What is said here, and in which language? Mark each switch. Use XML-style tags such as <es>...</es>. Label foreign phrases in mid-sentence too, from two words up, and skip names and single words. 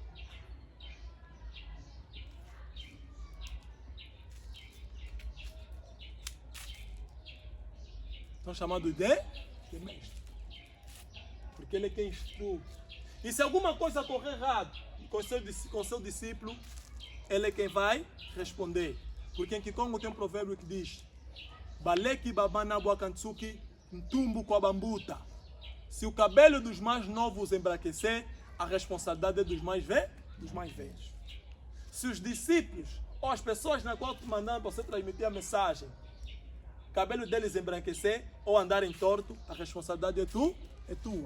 <pt>São chamados de mestre. Porque ele é quem instrui. E se alguma coisa correr errado com seu discípulo, ele é quem vai responder. Porque em Kikongo tem um provérbio que diz:</pt> <kg>Baleki babana buakantsuki ntumbu kwa bambuta.</kg> <pt>Se o cabelo dos mais novos embranquecer, a responsabilidade é dos mais velhos. Se os discípulos ou as pessoas na qual tu mandando você transmitir a mensagem, o cabelo deles embranquecer ou andarem torto, a responsabilidade é tua.</pt>